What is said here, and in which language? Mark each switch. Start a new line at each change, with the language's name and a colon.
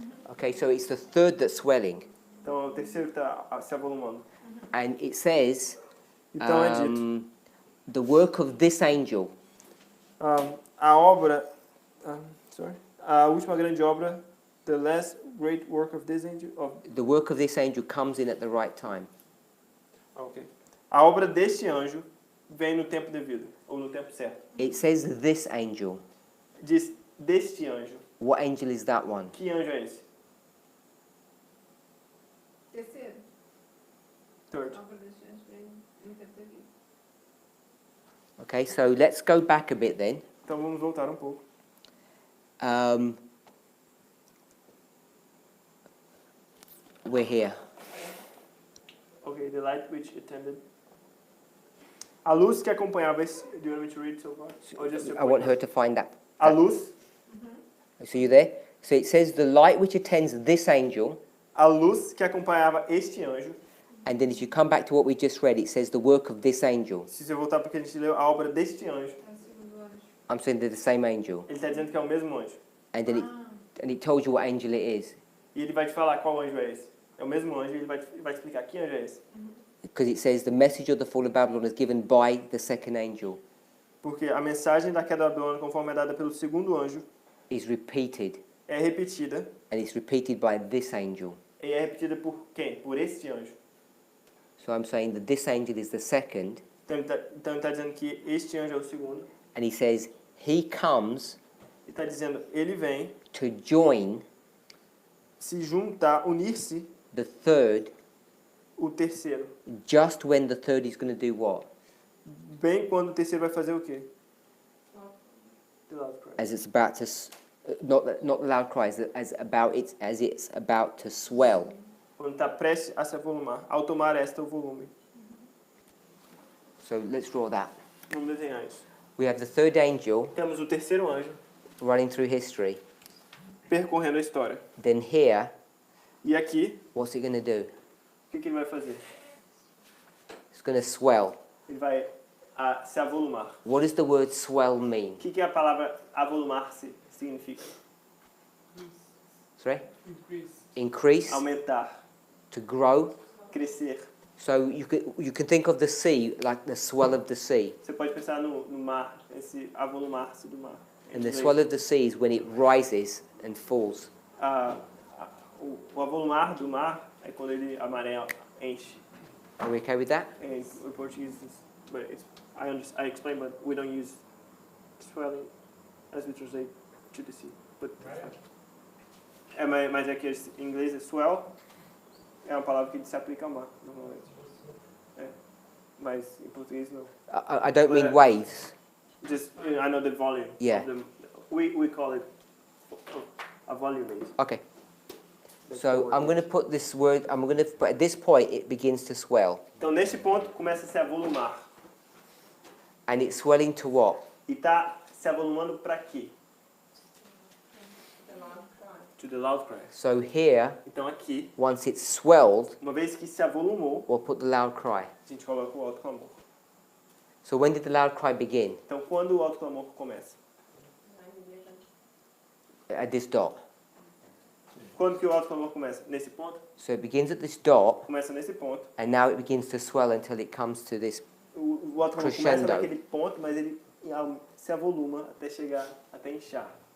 English: Okay, so it's the third that's swelling,
Portuguese: Então é o terceiro que está se avolumando.
English: and it says
Portuguese: Então é dito,
English: the work of this angel.
Portuguese: a obra, a última grande obra,
English: the last great work of this angel, The work of this angel comes in at the right time.
Portuguese: okay. A obra deste anjo vem no tempo devido, ou no tempo certo.
English: It says this angel.
Portuguese: Diz deste anjo.
English: What angel is that one?
Portuguese: Que anjo é esse? Terceiro,
English: Third.
Portuguese: obra deste anjo vem no tempo devido.
English: Okay, so let's go back a bit then.
Portuguese: Então vamos voltar um pouco.
English: We're here. Okay, the light which attended.
Portuguese: A luz que acompanhava esse.
English: Do you want me to read so far? Or just to I want point her out? to find that.
Portuguese: A luz.
English: So you there? So it says the light which attends this angel,
Portuguese: A luz que acompanhava este anjo.
English: and then if you come back to what we just read, it says the work of this angel.
Portuguese: Se você voltar porque a gente leu a obra deste anjo, É o segundo anjo.
English: I'm saying they're the same angel.
Portuguese: ele está dizendo que é o mesmo anjo.
English: And then it tells you what angel it is.
Portuguese: E ele vai te falar qual anjo é esse. É o mesmo anjo e ele vai te explicar que anjo é esse.
English: Because it says the message of the fall of Babylon is given by the second angel,
Portuguese: Porque a mensagem da queda da Babilônia, conforme é dada pelo segundo anjo,
English: is repeated.
Portuguese: é repetida
English: And it's repeated by this angel.
Portuguese: E é repetida por quem? Por este anjo.
English: So I'm saying that this angel is the second,
Portuguese: Então ele está dizendo que este anjo é o segundo.
English: and he says he comes
Portuguese: Ele está dizendo, ele vem
English: to join
Portuguese: se juntar, unir-se
English: the third,
Portuguese: o terceiro.
English: just when the third is going to do what?
Portuguese: Bem quando o terceiro vai fazer o quê?
English: The loud cry. As it's about to, not the loud cries, as it's about to swell.
Portuguese: Quando está prestes a se avolumar. Ao tomar esta o volume.
English: So let's draw that.
Portuguese: Vamos desenhar isso.
English: We have the third angel
Portuguese: Temos o terceiro anjo
English: running through history.
Portuguese: percorrendo a história.
English: Then here,
Portuguese: E aqui,
English: what's it going to do?
Portuguese: o que ele vai fazer?
English: It's going to swell.
Portuguese: Ele vai se avolumar.
English: What does the word swell mean?
Portuguese: O que a palavra avolumar-se significa?
English: Sorry? Increase. Increase,
Portuguese: Aumentar,
English: to grow.
Portuguese: crescer.
English: So you can think of the sea like the swell of the sea.
Portuguese: Você pode pensar no mar, esse avolumar-se do mar.
English: And the swell of the sea is when it rises and falls.
Portuguese: O avolumar do mar é quando a maré enche.
English: Are we okay with that?
Portuguese: Em português,
English: but I explain, but we don't use swelling as we translate to the sea.
Portuguese: But mas é que em inglês é swell, é uma palavra que se aplica ao mar, normalmente. Mas em português não.
English: I don't mean waves. Just, I know the volume. Yeah. Of we call it a volume. Okay. So I'm going to put this word, but at this point it begins to swell.
Portuguese: Então, nesse ponto, começa a se avolumar.
English: And it's swelling to what?
Portuguese: E está se avolumando para quê?
English: To the loud cry. So here,
Portuguese: Então, aqui,
English: once it's swelled,
Portuguese: uma vez que se avolumou,
English: we'll put the loud cry.
Portuguese: a gente coloca o alto clamor.
English: So when did the loud cry begin?
Portuguese: Então, quando o alto clamor começa? At this dot. Quando que o alto clamor começa? Nesse ponto?
English: So it begins at this dot,
Portuguese: Começa nesse ponto.
English: and now it begins to swell until it comes to this.
Portuguese: O alto clamor começa Crescendo. naquele ponto, mas ele se avoluma até chegar, até inchar.